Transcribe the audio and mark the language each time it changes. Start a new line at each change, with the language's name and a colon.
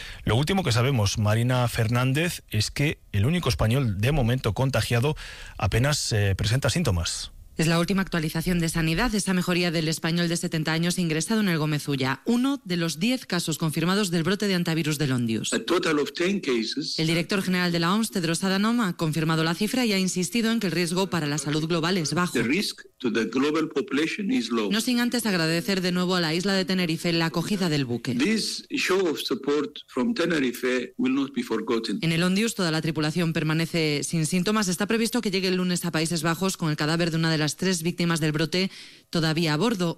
Spanish: Lo último que sabemos, Marina Fernández, es que el único español de momento contagiado apenas presenta síntomas. Es la última actualización de sanidad, esa mejoría del español de 70 años ingresado en el Gómez Ulla, uno de los 10 casos confirmados del brote de antivirus de Londius.
English: A total of 10 cases.
Spanish: El director general de la OMS, Tedros Adhanom, ha confirmado la cifra y ha insistido en que el riesgo para la salud global es bajo.
English: The risk to the global population is low.
Spanish: No sin antes agradecer de nuevo a la isla de Tenerife la acogida del buque.
English: This show of support from Tenerife will not be forgotten.
Spanish: En el Londius, toda la tripulación permanece sin síntomas. Está previsto que llegue el lunes a Países Bajos con el cadáver de una de las 3 víctimas del brote todavía a bordo.